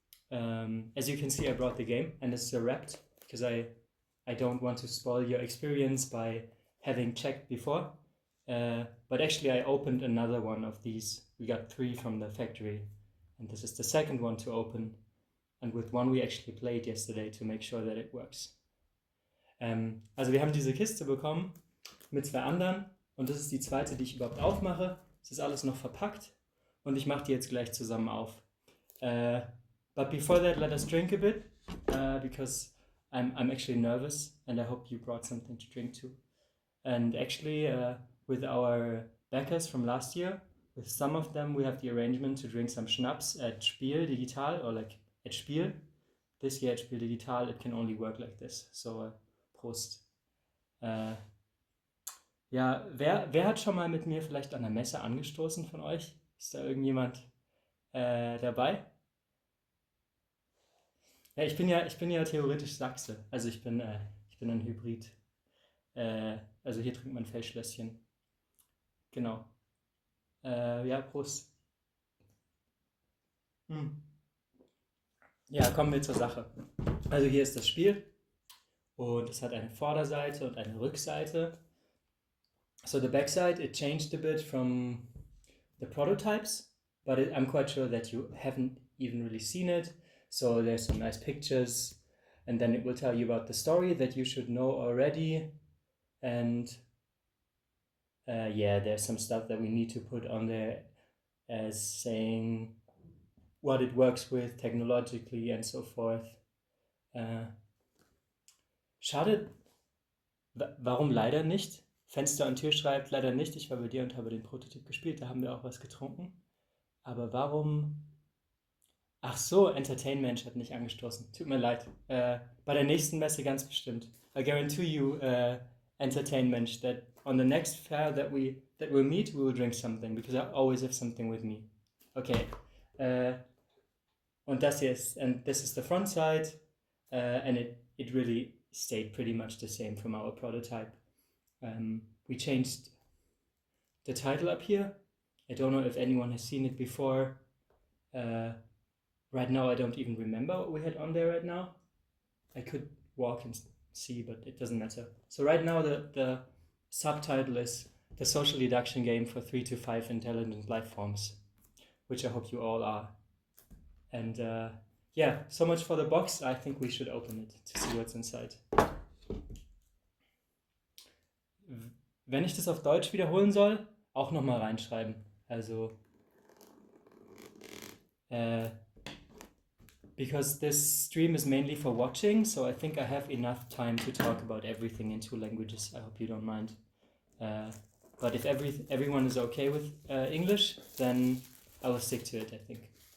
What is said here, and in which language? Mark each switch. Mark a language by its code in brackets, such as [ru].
[en] As you can see, I brought the game, and it's wrapped because I don't want to spoil your experience by having checked before. But actually, I opened another one of these. We got 3 from the factory, and this is the second one to open. And with one we actually played yesterday to make sure that it works. [de] Also wir haben diese Kiste bekommen mit 2 anderen und das ist die zweite, die ich überhaupt aufmache. Es ist alles noch verpackt und ich mache die jetzt gleich zusammen auf. [en] But before that, let us drink a bit because I'm actually nervous and I hope you brought something to drink too. And actually, with our backers from last year, with some of them we have the arrangement to drink some Schnaps at Spiel Digital or like at Spiel. This year at Spiel Digital it can only work like this. So Prost. [de] Ja, wer hat schon mal mit mir vielleicht an der Messe angestoßen von euch? Ist da irgendjemand dabei? Ja, ich bin ja theoretisch Sachse. Also ich bin ein Hybrid. Also hier trinkt man Feldschlösschen. Genau. Ja, Prost. Ja, kommen wir zur Sache. Also hier ist das Spiel und es hat eine Vorderseite und eine Rückseite. [en] So the backside, it changed a bit from the prototypes, but I'm quite sure that you haven't even really seen it. So there's some nice pictures, and then it will tell you about the story that you should know already. And yeah, there's some stuff that we need to put on there as saying what it works with technologically and so forth. [de] Schade, warum leider nicht? Fenster und Tür schreibt leider nicht. Ich war bei dir und habe den Prototyp gespielt, da haben wir auch was getrunken. Aber warum? Ach so, Entertainment hat nicht angestoßen. Tut mir leid. Bei der nächsten Messe ganz bestimmt. [en] I guarantee you, Entertainment, that on the next fair that we'll meet, we will drink something, because I always have something with me. Okay. Und das hier ist, and this is the front side, and it really stayed pretty much the same from our prototype. We changed the title up here. I don't know if anyone has seen it before. Right now I don't even remember what we had on there right now. I could walk and see, but it doesn't matter. So right now the subtitle is The Social Deduction Game for 3 to 5 Intelligent Life Forms, which I hope you all are. And yeah, so much for the box. I think we should open it to see what's inside. [de] Wenn ich das auf Deutsch wiederholen soll, auch nochmal reinschreiben. [en] Also because this stream is mainly for watching, so I think I have enough time to talk about everything in 2 languages. I hope you don't mind. But if everyone is okay with English, then I will stick to it, I think.